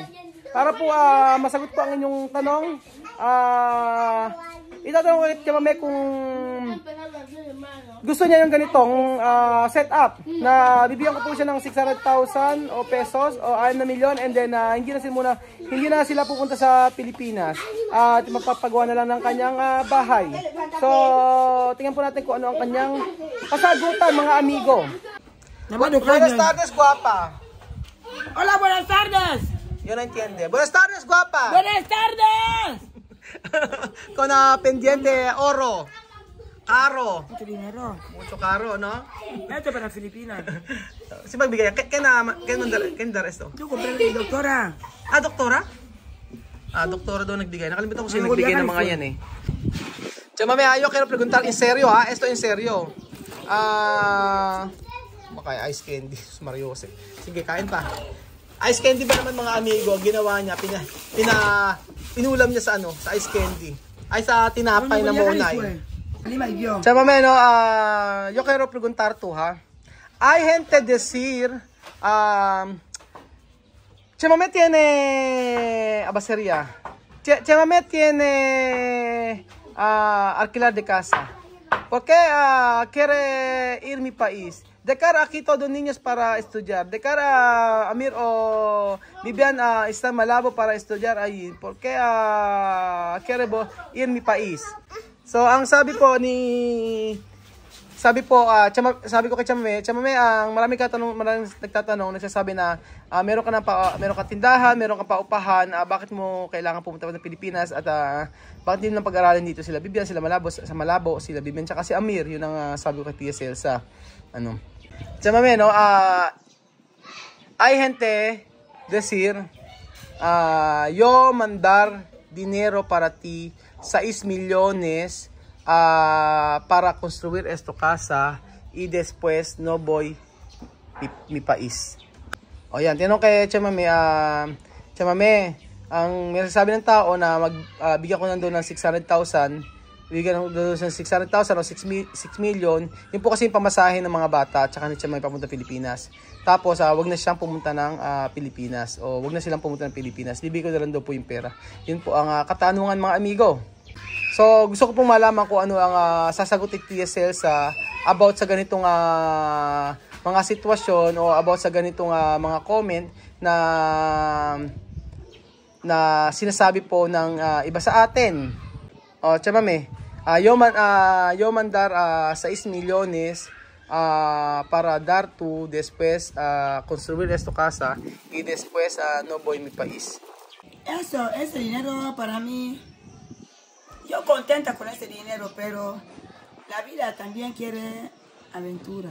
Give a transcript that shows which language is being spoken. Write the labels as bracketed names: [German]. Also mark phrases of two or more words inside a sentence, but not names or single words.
[Filipino] Para po masagot po ang inyong tanong, itatanong ko kay Chamami kung gusto niya yung ganitong setup na bibigyan ko po siya ng 600,000 o pesos o 6 na milyon [English] and then [Filipino] hindi na sila pupunta sa Pilipinas at magpapagawa na lang ng kanyang bahay. So, tingnan po natin kung ano ang kanyang kasagutan mga amigo. [Spanish] Buenas tardes, guapa. Hola, buenas tardes. Yo no entiende. Buenas tardes, guapa. Buenas tardes. Con pendiente oro. Caro. Mucho dinero. Mucho caro, no? Esto para Filipinas. [Filipino] Si magbigay. [Spanish] ¿Quién dar esto? Yo compré a mi doctora. [Filipino] Doktora? Doktora daw nagbigay. Nakalimutan ko sino nagbigay ng mga yan eh. Chamami, [Spanish] yo quiero preguntar en serio, ha? Esto en serio. [Filipino] Makaya [English] ice candy. [Filipino] Mario Jose. Sige, kain pa. [English] Ice candy [Filipino] ba naman mga amigo, ginawa niya, pinulam niya sa sa ice candy. Ay sa tinapay na monay. Chamame, [Spanish] no, yo quiero preguntar tú, ha. Hay gente decir, Chamame tiene abacería. Chamame tiene alquilar de casa. ¿Por qué quiere ir mi país? De cara aquí todos niños para estudiar. De cara Amir o Vivian está Malabo para estudiar ahí. ¿Por qué quiere ir mi país? [Filipino] So ang sabi ko kay Chamame, ang maraming nagtatanong, nagsasabi na meron ka tindahan, meron ka paupahan, bakit mo kailangan pumunta ng Pilipinas at bakit hindi lang pag-aralin dito sila Vivian, sila Malabo, sila Vivian, tsaka si Amir, yun ang sabi ko kay Tia Celsa. Chamame, [Spanish] no, hay gente decir, yo mandar dinero para ti, 6 millones para construir esta casa y después no voy mi país. [Filipino] O yan, tinanong kay Chamame, Chamame, ang may sabi ng tao na bigyan ko na doon ng 600,000, bigyan ko doon ng 600,000 o 6 million, yun po kasi yung pamasahe ng mga bata at saka ni Chamame papunta Pilipinas. Tapos, wag na siyang pumunta ng Pilipinas o wag na silang pumunta ng Pilipinas. Bibigyan ko na lang daw po yung pera. Yun po ang katanungan mga amigo. So, gusto ko pong malaman kung ano ang sasagot ni Tia Celsa about sa ganitong mga sitwasyon o about sa ganitong mga comment na sinasabi po ng iba sa atin. O, Chamame, [Spanish] yo mandar 6 millones para dar tu después construir esta casa y después no voy mi país. Ese dinero para mí, yo contenta con ese dinero, pero la vida también quiere aventura.